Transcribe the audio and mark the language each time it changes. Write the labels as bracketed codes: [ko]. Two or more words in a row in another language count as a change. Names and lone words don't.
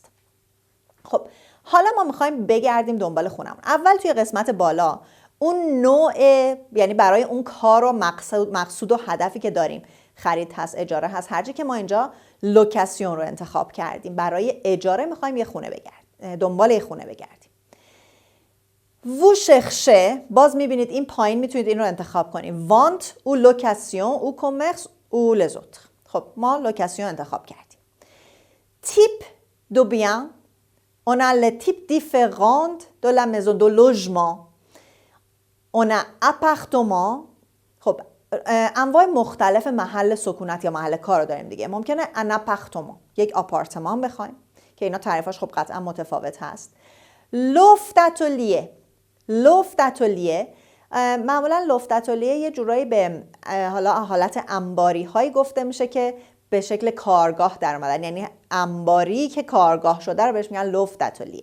[fa] خب حالا ما میخوایم بگردیم دنبال خونمون. اول توی قسمت بالا اون نوع، یعنی برای اون کار و مقصود و هدفی که داریم، خرید هست، اجاره هست، هرچی که ما اینجا لوکاسیون رو انتخاب کردیم، برای اجاره میخوایم یه خونه بگردیم، دنبال یه خونه بگردیم. [fr] vous cherchez [fa] باز میبینید این پایین میتونید این رو انتخاب کنید. [fr] vente ou location ou commerce ou les autres. [fa] خب ما لوکاسیون انتخاب کردیم. [fr] type de bien, on a les types différents de la maison, de logement. On a appartement. [fa] خب انواع مختلف محل سکونت یا محل کار رو داریم دیگه. [fr] ممکنه un appartement، [fa] یک آپارتمان بخوایم که اینا تعریفاش خب قطعا متفاوت هست. [fr] loft atelier [fa] معمولا [fr] loft atelier [fa] یه جورایی به حالت انباری هایی گفته میشه که به شکل کارگاه در اومدن، یعنی انباری که کارگاه شده رو بهش میگن [fr] loft atelier.